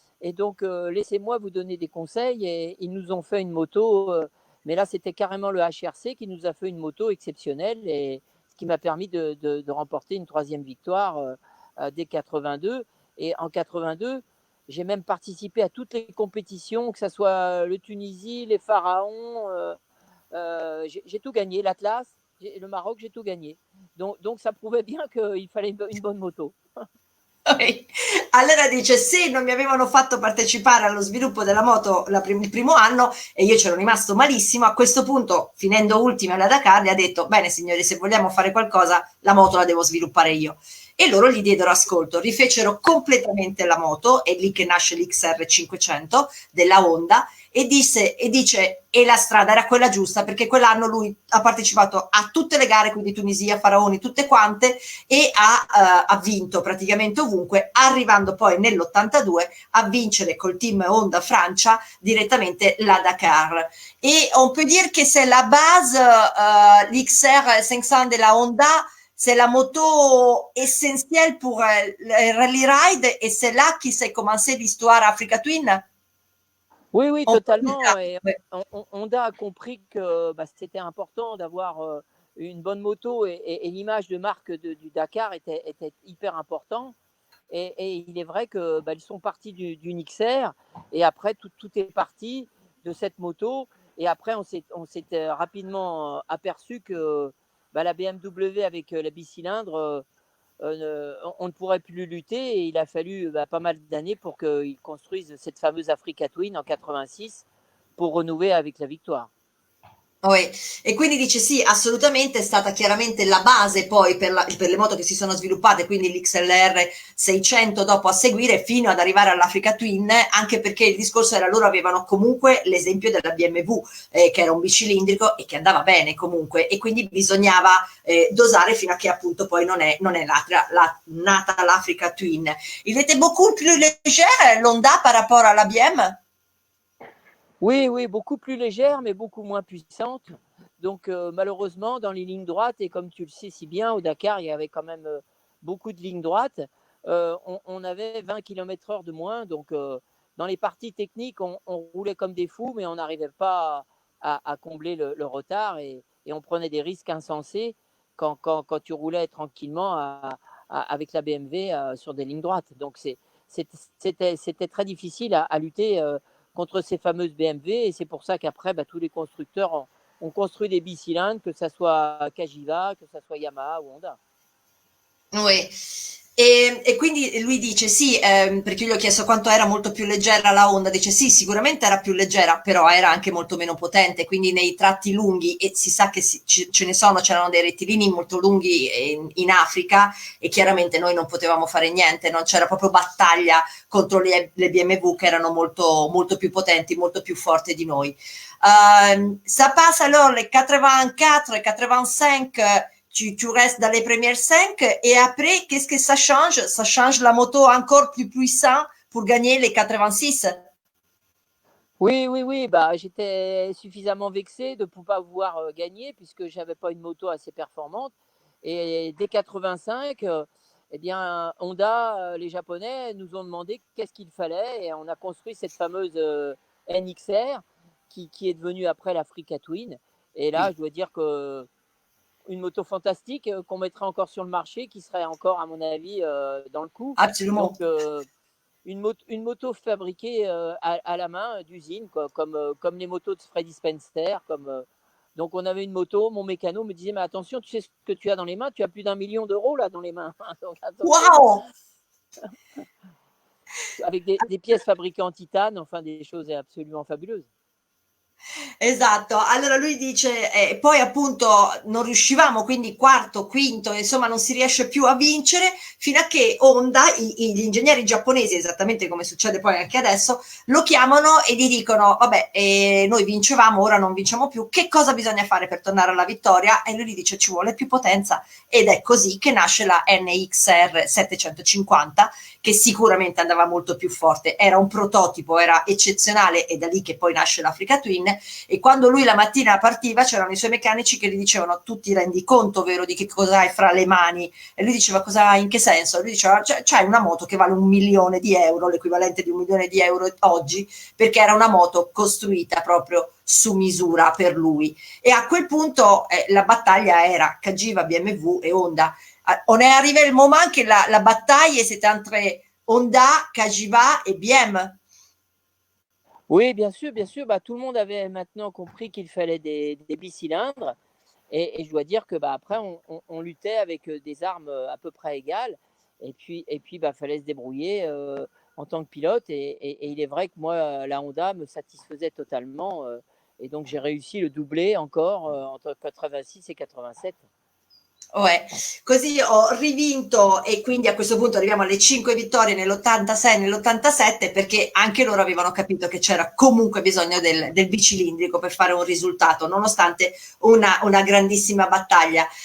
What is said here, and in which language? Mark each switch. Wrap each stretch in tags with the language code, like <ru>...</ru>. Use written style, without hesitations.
<fr>Et donc, laissez-moi vous donner des conseils. Et ils nous ont fait une moto, mais là, c'était carrément le HRC qui nous a fait une moto exceptionnelle, et ce qui m'a permis de remporter une troisième victoire dès 82. Et en 82, j'ai même participé à toutes les compétitions, que ce soit le Tunisie, les Pharaons. J'ai tout gagné, l'Atlas, le Maroc, j'ai tout gagné. Donc ça prouvait bien qu'il fallait une bonne moto.</fr> <it>allora dice se non mi avevano fatto partecipare allo sviluppo della moto il primo anno e io c'ero rimasto malissimo, a questo punto finendo ultima alla Dakar gli ha detto bene signori se vogliamo fare qualcosa la moto la devo sviluppare io e loro gli diedero ascolto, rifecero completamente la moto, è lì che nasce l'XR 500 della Honda e dice e la strada era quella giusta perché quell'anno lui ha partecipato a tutte le gare, quindi Tunisia, Faraoni, tutte quante e ha vinto praticamente ovunque, arrivando poi nell'82 a vincere col team Honda Francia direttamente la Dakar.</it> <fr>Et on peut dire que c'est la base, l'XR 500 de la Honda, c'est la moto essentielle pour le rally ride et c'est là qui s'est commencé l'histoire Africa Twin. Oui, oui, On peut dire totalement. Et ça. Ouais. Honda a compris que c'était important d'avoir une bonne moto, et l'image de marque du Dakar était hyper important. Et il est vrai que ils sont partis d'une XR, et après tout est parti de cette moto. Et après, on s'est rapidement aperçu que la BMW avec la bicylindre, on ne pourrait plus lutter, et il a fallu pas mal d'années pour qu'ils construisent cette fameuse Africa Twin en 86 pour renouer avec la victoire.</fr> <it>E quindi dice sì, assolutamente è stata chiaramente la base poi per le moto che si sono sviluppate, quindi l'XLR 600 dopo a seguire fino ad arrivare all'Africa Twin, anche perché il discorso era loro avevano comunque l'esempio della BMW che era un bicilindrico e che andava bene comunque e quindi bisognava dosare fino a che appunto poi non è nata l'Africa Twin.</it> <fr>Il était beaucoup plus légère l'Honda par rapport à la BM? Oui, oui, beaucoup plus légère, mais beaucoup moins puissante. Donc, malheureusement, dans les lignes droites, et comme tu le sais si bien, au Dakar, il y avait quand même beaucoup de lignes droites. On avait 20 km/h de moins. Donc, dans les parties techniques, on roulait comme des fous, mais on n'arrivait pas à combler le retard, et on prenait des risques insensés quand tu roulais tranquillement avec la BMW sur des lignes droites. Donc, c'était très difficile à lutter contre ces fameuses BMW, et c'est pour ça qu'après, tous les constructeurs ont construit des bicylindres, que ce soit Cagiva, que ce soit Yamaha ou Honda. Oui.</fr> <it>E quindi lui dice sì, perché io gli ho chiesto quanto era molto più leggera la Honda, dice sì, sicuramente era più leggera, però era anche molto meno potente, quindi nei tratti lunghi, e si sa che ce ne sono, c'erano dei rettilini molto lunghi in Africa e chiaramente noi non potevamo fare niente, non c'era proprio battaglia contro le BMW che erano molto, molto più potenti, molto più forti di noi.</it> <fr>Ça passe alors les 84 et 85 tu restes dans les premières 5 et après, qu'est-ce que ça change? Ça change la moto encore plus puissante pour gagner les 86. Oui, oui, oui, j'étais suffisamment vexé de ne pas pouvoir gagner, puisque je n'avais pas une moto assez performante. Et dès 85, eh bien, Honda, les Japonais, nous ont demandé qu'est-ce qu'il fallait, et on a construit cette fameuse NXR qui est devenue après l'Africa Twin. Et là, Oui. je dois dire que une moto fantastique qu'on mettrait encore sur le marché, qui serait encore, à mon avis, dans le coup. Absolument. Donc, une moto fabriquée à la main d'usine, quoi, comme les motos de Freddy Spencer. Donc, on avait une moto, mon mécano me disait, mais attention, tu sais ce que tu as dans les mains, tu as plus d'1 million d'euros là dans les mains. Donc, attention. Wow! Avec des pièces fabriquées en titane, enfin des choses absolument fabuleuses.</fr> <it>Esatto, allora lui dice, poi appunto non riuscivamo, quindi quarto, quinto, insomma non si riesce più a vincere fino a che Honda, gli ingegneri giapponesi, esattamente come succede poi anche adesso, lo chiamano e gli dicono, vabbè, noi vincevamo, ora non vinciamo più, che cosa bisogna fare per tornare alla vittoria? E lui gli dice, ci vuole più potenza, ed è così che nasce la NXR 750, che sicuramente andava molto più forte, era un prototipo, era eccezionale, e da lì che poi nasce l'Africa Twin. E quando lui la mattina partiva c'erano i suoi meccanici che gli dicevano, tu ti rendi conto, vero, di che cosa hai fra le mani? E lui diceva, cosa, in che senso? E lui diceva, c'hai una moto che vale 1 milione di euro, l'equivalente di 1 milione di euro oggi, perché era una moto costruita proprio su misura per lui. E a quel punto la battaglia era Cagiva, BMW et Honda.</it> <fr>On est arrivé le moment que la bataille c'était entre Honda, Cagiva et BM. Oui, bien sûr, bien sûr. Bah, tout le monde avait maintenant compris qu'il fallait des bicylindres. Et je dois dire que bah, après, on luttait avec des armes à peu près égales. Et puis bah, fallait se débrouiller en tant que pilote. Et il est vrai que moi, la Honda me satisfaisait totalement. Et donc, j'ai réussi le doublé encore entre 86 et 87.</fr> <it>Così ho rivinto e quindi a questo punto arriviamo alle 5 vittorie nell'86 e nell'87 perché anche loro avevano capito che c'era comunque bisogno del bicilindrico per fare un risultato nonostante una grandissima battaglia.</it>